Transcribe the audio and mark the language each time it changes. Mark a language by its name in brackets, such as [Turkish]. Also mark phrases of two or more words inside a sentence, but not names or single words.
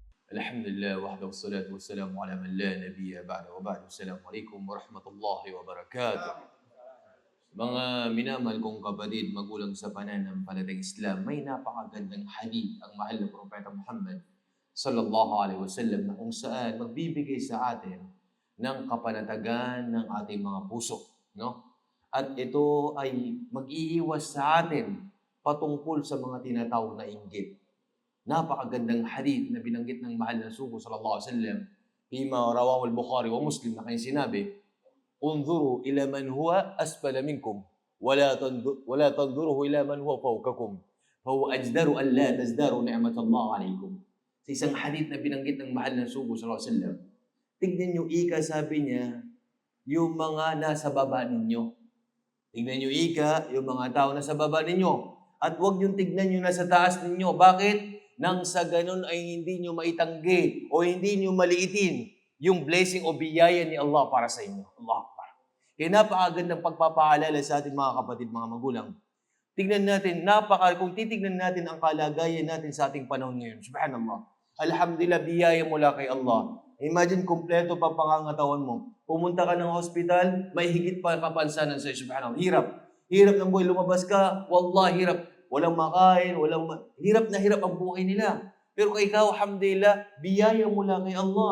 [Arabic] الحمد لله وحده والصلاة والسلام على من لا نبي بعده وبعد. السلام عليكم ورحمة الله وبركاته. [Filipino] Mga minamahal kong kapatid, magulang sa pananampalatayang Islam, may napakagandang hadith ang mahal na Propeta Muhammad [Arabic] صلى الله عليه وسلم [Filipino] na kung saan magbibigay sa atin ng kapanatagan ng ating mga puso, no? At ito ay mag-iiwas sa atin patungkol sa mga tinatawag na inggit. Napakagandang hadith na binanggit ng mahal na sugo [Arabic] صلى الله عليه وسلم فيما رواه البخاري ومسلم, [Filipino] na kanyang sinabi, [Arabic] "انظروا إلى من هو أسفل منكم ولا تنظروا إلى من هو فوقكم فهو أجدر أن لا تزدروا نعمة الله عليكم." [Filipino] Sa isang hadith na binanggit ng mahal na sugo [Arabic] صلى الله عليه وسلم, [Filipino] tignan niyo ika, sabi niya, yung mga nasa baba ninyo. Tignan niyo ika, yung mga tao nasa baba ninyo. At huwag niyong tignan yung nasa taas ninyo. Bakit? Nang sa ganun ay hindi niyo maitanggi o hindi niyo maliitin yung blessing o biyaya ni Allah para sa inyo. [Arabic] الله أكبر. [Filipino] Kaya napakagandang pagpapaalala sa ating mga kapatid, mga magulang. Tignan natin, kung titignan natin ang kalagayan natin sa ating panahon ngayon, subhanallah. Alhamdulillah, biyaya mula kay Allah. Imagine, kumpleto pa pangangatawan mo. Pumunta ka ng hospital, may higit pa kapansanan sa'yo, subhanallah. Hirap. Hirap ng buhay, lumabas ka, wallah, hirap. Walang makain, hirap na hirap ang buhay nila. Pero kay ikaw, alhamdulillah, biyaya mula kay Allah.